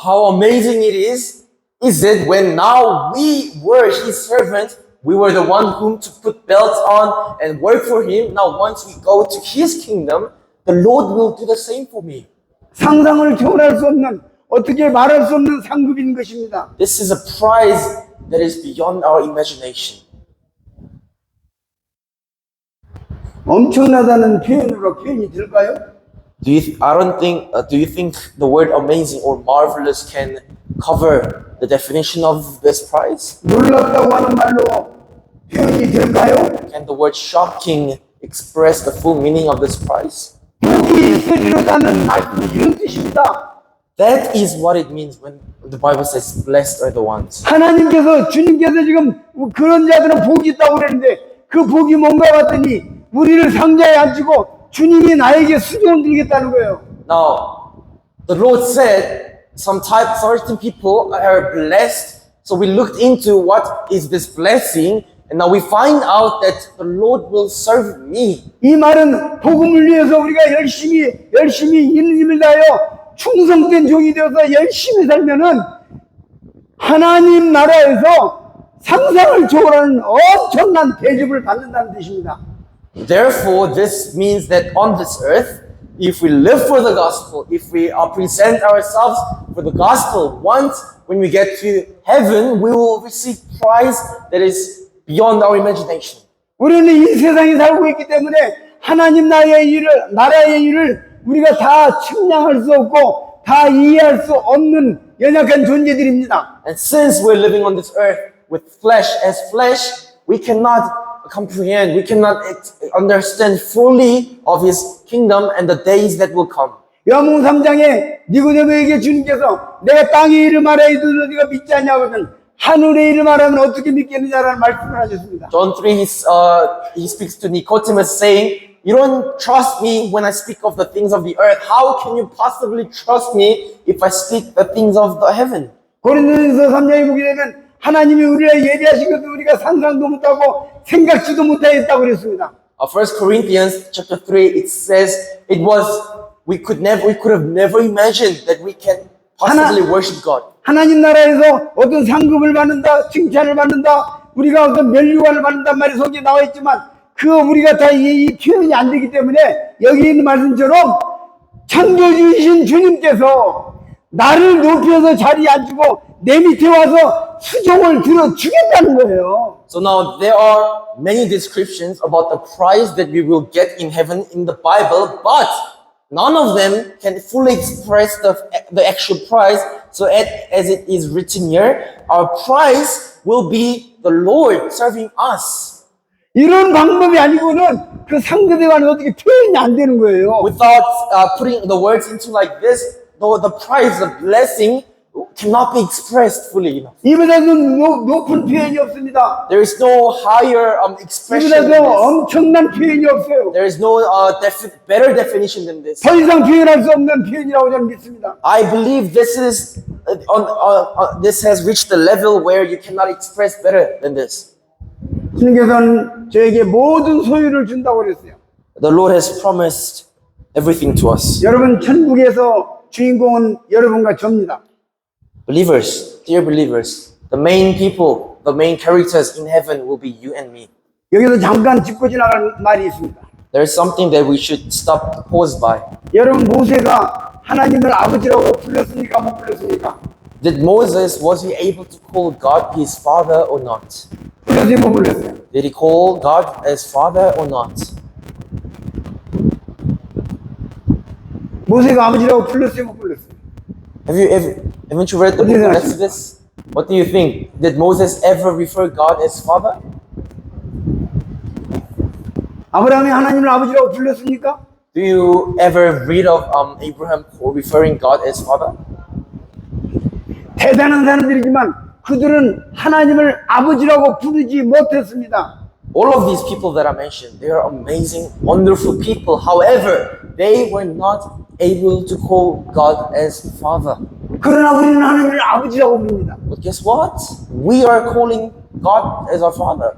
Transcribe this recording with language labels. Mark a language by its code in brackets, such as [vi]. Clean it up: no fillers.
[en] How amazing it is it when now we were His servant, we were the one whom to put belts on and work for Him. Now once we go to His kingdom, the Lord will do the same for me. [ko] 상상을 초월할 수 없는 어떻게 말할 수 없는 상급인 것입니다. [en] This is a prize that is beyond our imagination. [ko] 엄청나다는 표현으로 표현이 될까요? [en] Do you think the word amazing or marvelous can cover the definition of this prize? [ko] 놀랍다고 하는 말로 표현이 될까요? [en] Can the word shocking express the full meaning of this prize? [ko] 복이 있으리로다는 말씀이 이런 뜻입니다. [en] That is what it means when the Bible says, blessed are the ones. [ko] 하나님께서 주님께서 지금 그런 자들은 복이 있다고 그랬는데 그 복이 뭔가 봤더니 우리를 상자에 앉히고 주님이 나에게 수종을 들겠다는 거예요. [en] Now, the Lord said, certain people are blessed. So we looked into what is this blessing, and now we find out that the Lord will serve me. [ko] 이 말은 복음을 위해서 우리가 열심히 있는 힘을 다하여 충성된 종이 되어서 열심히 살면은 하나님 나라에서 상상을 초월하는 엄청난 대접을 받는다는 뜻입니다. [en] Therefore, this means that on this earth, if we live for the gospel, if we present ourselves for the gospel, once when we get to heaven, we will receive prize that is beyond our imagination. [ko] 우리는 이 세상에 살고 있기 때문에 하나님 나라의 일을 우리가 다 측량할 수 없고 다 이해할 수 없는 연약한 존재들입니다. [en] And since we're living on this earth with flesh as flesh, we cannot comprehend, we cannot understand fully of His kingdom and the days that will come. [ko] 요한복음 3장에 니고데모에게 주님께서 내가 땅의 일을 말하여 이르되 네가 믿지 않냐거든 하늘의 일을 말하면 어떻게 믿겠느냐라는 말씀을 하셨습니다. [en] John 3, he speaks to Nicodemus saying, you don't trust me when I speak of the things of the earth. How can you possibly trust me if I speak the things of the heaven? [ko] 고린도전서 3장에 보게 되면 하나님이 우리를 예비하신 것도 우리가 상상도 못하고 생각지도 못하였다고 그랬습니다. [en] 1 Corinthians chapter 3, it says we could have never imagined that we can possibly worship God. [ko] 하나님 나라에서 어떤 상급을 받는다, 칭찬을 받는다, 우리가 어떤 멸류관을 받는단 말이 속에 나와 있지만 그 우리가 다 이 표현이 안 되기 때문에 여기 있는 말씀처럼 창조주이신 주님께서 나를 높여서 자리에 앉히고 내 밑에 와서 수종을 들어주겠다는 거예요. [en] So now there are many descriptions about the prize that we will get in heaven in the Bible, but none of them can fully express the actual prize. So as it is written here, our prize will be the Lord serving us. [ko] 이런 방법이 아니고는 그 상급에 관해 어떻게 표현이 안 되는 거예요. [en] Without putting the words into like this, the prize, the blessing cannot be expressed fully enough. [ko] 이보다도 높은 표현이 없습니다. [en] There is no higher expression than [ko] 이보다도 [en] this. [ko] 엄청난 표현이 없어요. [en] There is no better definition than this. [ko] 더 이상 표현할 수 없는 표현이라고 저는 믿습니다. [en] I believe this is this has reached the level where you cannot express better than this. [ko] 주님께서는 저에게 모든 소유를 준다고 그랬어요. [en] The Lord has promised everything to us. [ko] 여러분 천국에서 주인공은 여러분과 저입니다. [en] Believers, dear believers, the main people, the main characters in heaven will be you and me. [ko] 여기서 잠깐 짚고 지나갈 말이 있습니다. [en] There is something that we should stop, pause by. [ko] 여러분 모세가 하나님을 아버지라고 불렀습니까? 못 불렀습니까? [en] Did Moses, was he able to call God his father or not? [ko] 불렀어요, 못 불렀어요? [en] Did he call God as father or not? [ko] 모세가 아버지라고 불렀어요, 못 불렀어요? [en] Haven't you read the book of Exodus? What do you think? Did Moses ever refer God as father? [ko] 아브라함이 하나님을 아버지라고 불렀습니까? [en] Do you ever read of Abraham referring God as father? [ko] 대단한 사람들이지만 그들은 하나님을 아버지라고 부르지 못했습니다. [en] All of these people that I mentioned, they are amazing, wonderful people. However, they were not able to call God as father. [ko] 그러나 우리는 하나님을 아버지라고 부릅니다. [en] But guess what? We are calling God as our father.